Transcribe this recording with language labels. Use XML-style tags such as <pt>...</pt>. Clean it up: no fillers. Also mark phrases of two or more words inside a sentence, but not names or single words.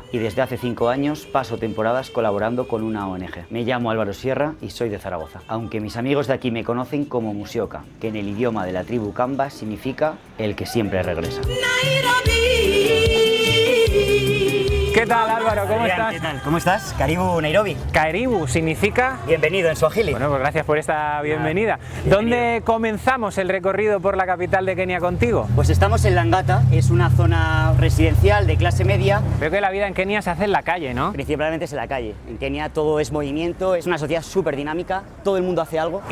<es>Y desde hace 5 años paso temporadas colaborando con una ONG. Me llamo Álvaro Sierra y soy de Zaragoza. Aunque mis amigos de aquí me conocen como Musioka, que en el idioma de la tribu Kamba significa el que siempre regresa. ¿Qué tal, Álvaro? ¿Cómo estás? ¿Qué tal? ¿Cómo estás?</es> <sw>Karibu Nairobi.</sw> <es>Karibu significa... Bienvenido en Swahili. Bueno, pues gracias por esta bienvenida. Bienvenido. ¿Dónde comenzamos el recorrido por la capital de Kenia contigo? Pues estamos en Langata, es una zona residencial de clase media. Veo que la vida en Kenia se hace en la calle, ¿no? Principalmente es en la calle. En Kenia todo es movimiento, es una sociedad súper dinámica, todo el mundo hace algo.</es>